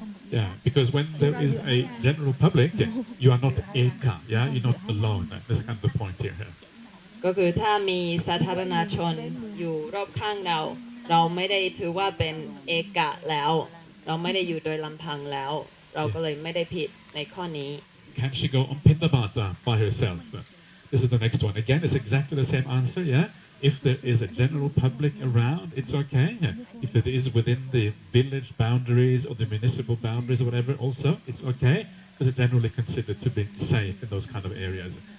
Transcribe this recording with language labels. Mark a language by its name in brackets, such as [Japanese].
[English] Yeah, because when there is a general public, you are not eka, you're not alone. That's kind of the point here. [Thai] ก็คือถ้ามีสาธารณชนอยู่รอบข้างเราไม่ได้ถือว่าเป็นเอกะแล้วเราไม่ได้อยู่โดยลำพังแล้วเราก็เลยไม่ได้ผิดในข้อนี้ [English] Can she go on Pindabata by herself? This is the next one. Again, it's exactly the same answer, If there is a general public around, it's okay. If it is within the village boundaries or the municipal boundaries or whatever, also, it's okay. Because it's generally considered to be safe in those kind of areas.